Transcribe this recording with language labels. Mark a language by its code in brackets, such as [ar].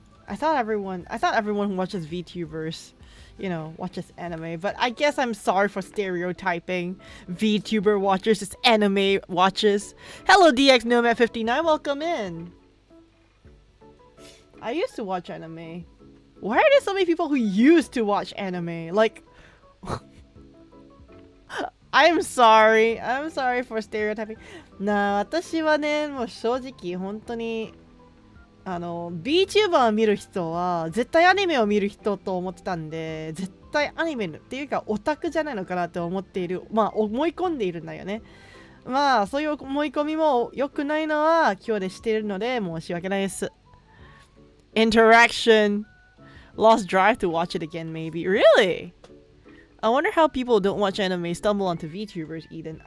[en] I thought everyone who watches VTubers, you know, watches anime, but I guess I'm sorry for stereotyping VTuber watchers as anime watchers. Hello DX Nomad 59, welcome in. I used to watch anime. Why are there so many people who used to watch anime? Like, I'm sorry for stereotyping. [ja] 私はね、もう正直本当にVTuber を見る人は絶対アニメを見る人と思ってたんで、絶対アニメっていうかオタクじゃないのかなって思っている、まあ思い込んでいるんだよね。まあそういう思い込みも良くないのは今日でしているので申し訳ないです。 [en] Interaction. Lost drive to watch it again, maybe. Really? I wonder how people who don't watch anime stumble onto VTubers, Eden.